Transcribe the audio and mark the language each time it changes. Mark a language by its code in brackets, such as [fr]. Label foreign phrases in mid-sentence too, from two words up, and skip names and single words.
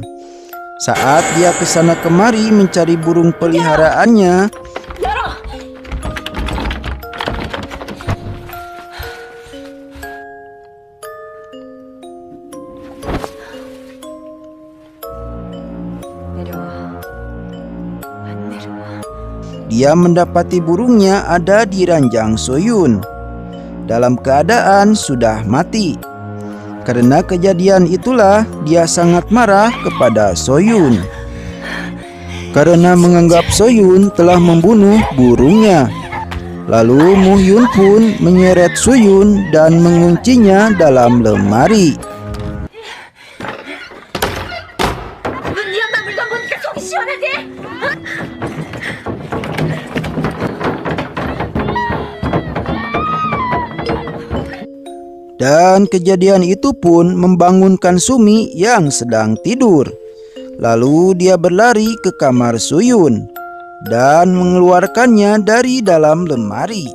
[id] Saat dia ke sana kemari mencari burung peliharaannya, [ko] 열어! 내려와. 안 내려와. [id] dia mendapati burungnya ada di ranjang Soyun dalam keadaan sudah mati. Karena kejadian itulah dia sangat marah kepada Soyun karena menganggap Soyun telah membunuh burungnya. Lalu Muhyun pun menyeret Soyun dan menguncinya dalam lemari. [ko] 네 엄마 물건 보니까 속이 시원하지? [id] Dan kejadian itu pun membangunkan Sumi yang sedang tidur. Lalu dia berlari ke kamar Soyun dan mengeluarkannya dari dalam lemari.